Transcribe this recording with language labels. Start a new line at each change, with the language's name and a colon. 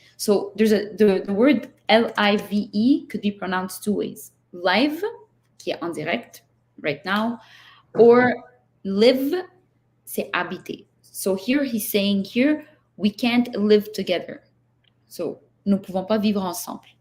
English: So there's the word live could be pronounced two ways.
French: Live, qui est en direct,
English: right now, or live,
French: c'est habiter.
English: So here he's saying here, we can't live together.
French: So nous pouvons pas vivre ensemble.